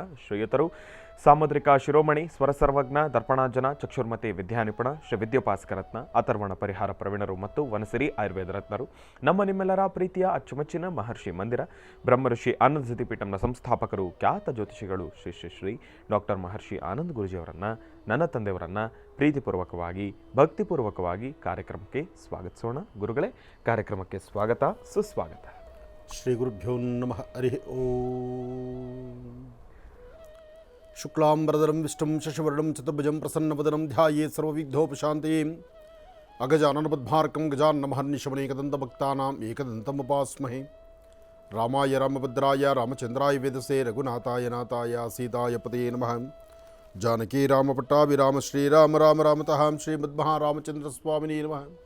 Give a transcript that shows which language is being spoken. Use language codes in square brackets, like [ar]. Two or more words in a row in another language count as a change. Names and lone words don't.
[kn] ಶ್ರೀಯುತರು ಸಾಮುದ್ರಿಕ ಶಿರೋಮಣಿ, ಸ್ವರ ಸರ್ವಜ್ಞ, ದರ್ಪಣಾಜನ, ಚಕ್ಷುರ್ಮತಿ ವಿದ್ಯಾನಿಪುಣ, ಶ್ರೀ ವಿದ್ಯೋಪಾಸಕರತ್ನ, ಅಥರ್ವಣ ಪರಿಹಾರ ಪ್ರವೀಣರು ಮತ್ತು ವನಸಿರಿ ಆಯುರ್ವೇದ ರತ್ನರು, ನಮ್ಮ ನಿಮ್ಮೆಲ್ಲರ ಪ್ರೀತಿಯ ಅಚ್ಚುಮೆಚ್ಚಿನ ಮಹರ್ಷಿ ಮಂದಿರ ಬ್ರಹ್ಮಋಷಿ ಆನಂದ ಸಿದ್ಧಿಪೀಠಂನ ಸಂಸ್ಥಾಪಕರು, ಖ್ಯಾತ ಜ್ಯೋತಿಷಿಗಳು ಶ್ರೀ ಶ್ರೀ ಶ್ರೀ ಡಾಕ್ಟರ್ ಮಹರ್ಷಿ ಆನಂದ್ ಗುರೂಜಿಯವರನ್ನು, ನನ್ನ ತಂದೆಯವರನ್ನು ಪ್ರೀತಿಪೂರ್ವಕವಾಗಿ ಭಕ್ತಿಪೂರ್ವಕವಾಗಿ ಕಾರ್ಯಕ್ರಮಕ್ಕೆ ಸ್ವಾಗತಿಸೋಣ. ಗುರುಗಳೇ, ಕಾರ್ಯಕ್ರಮಕ್ಕೆ ಸ್ವಾಗತ, ಸುಸ್ವಾಗತ. [sa] ಶ್ರೀ ಗುರುಭ್ಯೋ ನಮಃ. ಹರಿ ಓಂ. ಶುಕ್ಲಾಂಬರಧರಂ ವಿಷ್ಣುಂ ಶಶಿವರ್ಣಂ ಚತುರ್ಭುಜಂ ಪ್ರಸನ್ನವದನಂ ಧ್ಯಾಯೇತ್ ಸರ್ವವಿಘ್ನೋಪಶಾಂತಯೇ. ಅಗಜಾನನಪದ್ಮಾರ್ಕಂ ಗಜಾನ್ನಮಹರ್ನಿಶಮನೇಕದಂತಭಕ್ತಾನಾಂ ಏಕದಂತಮುಪಾಸ್ಮಹೇ. ರಾಮಾಯ ರಾಮಭದ್ರಾಯ ರಾಮಚಂದ್ರಾಯ ವೇದಸೇ ರಘುನಾಥಾಯ ನಾಥಾಯ ಸೀತಾಯ ಪತಯೇ ನಮಃ. ಜಾನಕಿ ರಾಮಪಟ್ಟಾಭಿರಾಮ ಶ್ರೀರಾಮ ರಾಮ ರಾಮತಃ ಶ್ರೀಮದ್ಮಹಾರಾಮಚಂದ್ರ ಸ್ವಾಮಿನೇ ನಮಃ.